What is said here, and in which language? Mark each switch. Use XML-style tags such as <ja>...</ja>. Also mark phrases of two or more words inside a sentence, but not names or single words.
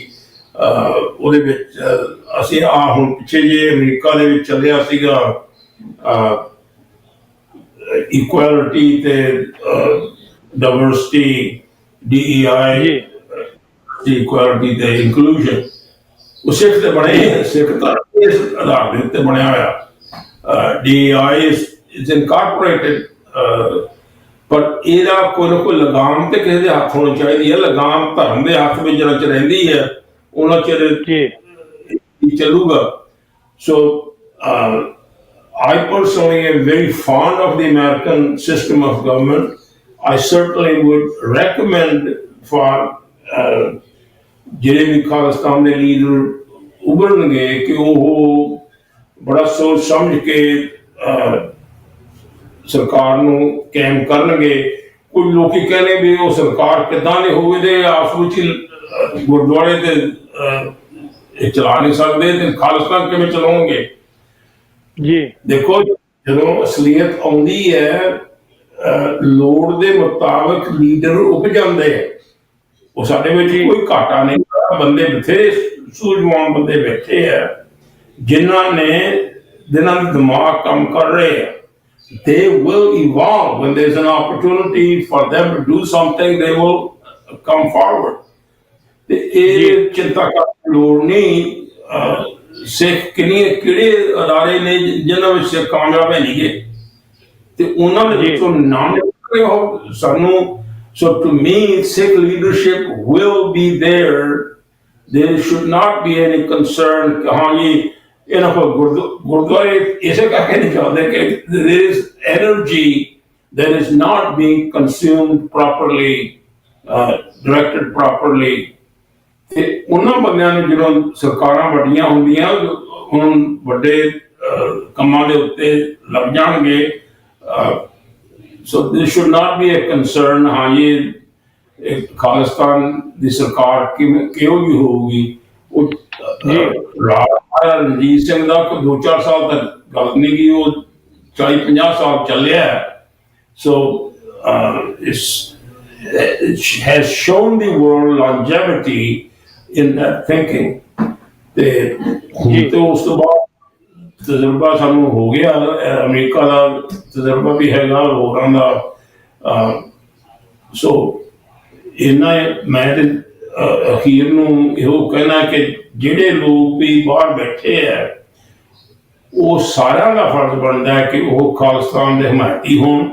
<pa>ਉਹਦੇ ਵਿੱਚ ਅਸੀਂ ਹੁਣ ਪਿੱਛੇ ਜੇ ਅਮਰੀਕਾ ਦੇ ਵਿੱਚ ਚੱਲਿਆ ਸੀਗਾ ਇਕੁਐਲਿਟੀ ਤੇ ਡਾਇਵਰਸਿਟੀ, DEI, ਇਕੁਐਲਿਟੀ ਤੇ ਇਨਕਲੂਜਨ। ਉਹ ਸਿੱਖ ਤੇ ਬਣੇ, ਸਿੱਖ ਧਰਮ ਇਸ ਆਧਾਰ ਦੇ ਉੱਤੇ ਬਣਿਆ ਹੋਇਆ।</pa> <en>DEI is incorporated,</en> <pa>ਪਰ ਇਹਦਾ ਕੋਈ ਨਾ ਕੋਈ ਲਗਾਮ ਤੇ ਕਿਸੇ ਦੇ ਹੱਥ ਹੋਣੀ ਚਾਹੀਦੀ ਹੈ। ਲਗਾਮ ਧਰਮ ਦੇ ਹੱਥ ਵਿੱਚ ਜਿਹੜਾ ਚ ਰਹਿੰਦੀ ਹੈ ਉਹਨਾਂ ਚਿਰ ਚੱਲੂਗਾ।</pa> <en>ਸੋ I personally am very fond of the American system of government. I certainly would recommend for</en> <pa>ਜਿਹੜੇ ਵੀ ਖਾਲਿਸਤਾਨ ਦੇ ਲੀਡਰ ਉਭਰਨਗੇ ਕਿ ਉਹ ਬੜਾ ਸੋਚ ਸਮਝ ਕੇ ਸਰਕਾਰ ਨੂੰ ਕਾਇਮ ਕਰਨਗੇ। ਕੁਝ ਲੋਕੀ ਕਹਿੰਦੇ ਵੀ ਉਹ ਸਰਕਾਰ ਕਿੱਦਾਂ ਦੀ ਹੋਵੇ ਤੇ ਆਪਸ ਵਿੱਚ ਹੀ ਗੁਰਦੁਆਰੇ ਤੇ ਚਲਾ ਨਹੀਂ ਸਕਦੇ ਤੇ ਖਾਲਿਸਤਾਨ ਕਿਵੇਂ ਚਲਾਉਣਗੇ? ਜੀ ਦੇਖੋ, ਜਦੋਂ ਅਸਲੀਅਤ ਆਉਂਦੀ ਹੈ ਲੋੜ ਦੇ ਮੁਤਾਬਕ ਲੀਡਰ ਉੱਭ ਜਾਂਦੇ ਆ। ਉਹ ਸਾਡੇ ਵਿੱਚ ਕੋਈ ਘਾਟਾ ਨਹੀਂ, ਬੰਦੇ ਬਥੇਰੇ ਸੂਝਵਾਨ ਬੰਦੇ ਬੈਠੇ ਆ ਜਿਨ੍ਹਾਂ ਦੇ ਦਿਮਾਗ ਕੰਮ ਕਰ ਰਹੇ ਆ।</pa> <en>They will evolve when there's an opportunity for them to do something. They will come forward.</en> <pa>ਤੇ ਇਹ ਚਿੰਤਾ ਕਰਨ ਦੀ ਲੋੜ ਨਹੀਂ। ਸਿੱਖ ਕਿਹੜੇ ਅਦਾਰੇ ਨੇ ਜਿਨ੍ਹਾਂ ਵਿੱਚ ਕਾਮਯਾਬ ਹੈ ਨਹੀਂਗੇ ਤੇ ਉਹਨਾਂ ਦੇ ਵਿੱਚੋਂ ਨਾਮ ਨਿਕਲੇ ਹੋ ਸਾਨੂੰ।</pa> <en>So to me, Sikh leadership will be there. There should not be any concern</en> <pa>ਕਿ ਹਾਂ ਜੀ ਇਹਨਾਂ ਕੋਲ ਗੁਰਦੁਆਰੇ ਇਸੇ ਕਰਕੇ ਨਹੀਂ ਚੱਲਦੇ ਕਿ</pa> <en>there is energy that is not being consumed properly, directed properly.</en> <pa>ਤੇ ਉਹਨਾਂ ਬੰਦਿਆਂ ਨੂੰ ਜਦੋਂ ਸਰਕਾਰਾਂ ਵੱਡੀਆਂ ਹੁੰਦੀਆਂ ਹੁਣ ਵੱਡੇ ਕੰਮਾਂ ਦੇ ਉੱਤੇ ਲੱਗ ਜਾਣਗੇ।</pa> <en>So this should not be a concern।</en> <pa>ਹਾਂ ਇਹ ਖਾਲਿਸਤਾਨ ਦੀ ਸਰਕਾਰ ਕਿਹੋ ਜਿਹੀ ਹੋਊਗੀ? ਉਹ ਰਾਜਾ ਰਣਜੀਤ ਸਿੰਘ ਦਾ ਕੋਈ 2-4 ਸਾਲ ਤੱਕ ਗੱਲ ਨਹੀਂ ਗਈ, ਉਹ 40-50 ਸਾਲ ਚੱਲਿਆ।</pa> <en>So it has shown the world longevity in that thinking।</en> <pa>ਤੇ ਹੁਣ ਤੇ ਉਸ ਤੋਂ ਬਾਅਦ ਤਜਰਬਾ ਸਾਨੂੰ ਹੋ ਗਿਆ, ਅਮਰੀਕਾ ਦਾ ਤਜਰਬਾ ਵੀ ਹੈਗਾ, ਹੋਰਾਂ ਦਾ। ਸੋ ਇਹਨਾਂ ਮੈਂ ਤੇ ਅਖੀਰ ਨੂੰ ਇਹੋ ਕਹਿਣਾ ਕਿ ਜਿਹੜੇ ਲੋਕ ਵੀ ਬਾਹਰ ਬੈਠੇ ਆ ਉਹ ਸਾਰਿਆਂ ਦਾ ਫਰਜ਼ ਬਣਦਾ ਹੈ ਕਿ ਉਹ ਖਾਲਿਸਤਾਨ ਦੇ ਹਮਾਇਤੀ ਹੋਣ।</pa>